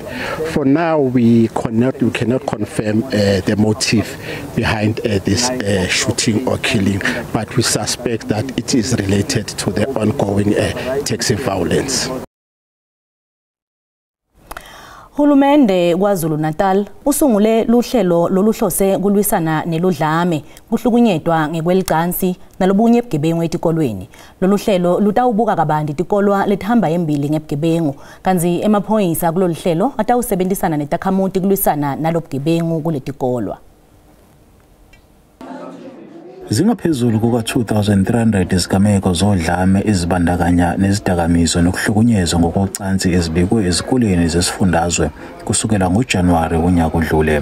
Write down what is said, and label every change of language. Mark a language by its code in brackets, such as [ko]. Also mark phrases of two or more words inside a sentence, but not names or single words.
[en] For now, we cannot confirm the motive behind this shooting or killing, but we suspect that it is related to the ongoing taxi violence. [ss] Hulumende KwaZulu-Natal usungule luhlelo loluhlose kulwisana neludlame kuhlukunyedwa ngekwelicansi nalobunye ebugebengu etikolweni. Lolu hlelo lutawubuka kabanti tikolwa lethamba embili ngebugebengu kanzi emaphoyisa kulolu hlelo atawusebenzisana netakhamuti kulwisana nalobugebengu kuletikolwa. [zu] Zingaphezulu kuka-2,300 izigameko zodlame ezibandakanya nezidakamiso nokuhlukunyezwa ngokocansi ezibekwe ezikoleni zesifundazwe kusukela ngoJanuwari unyaka odlule.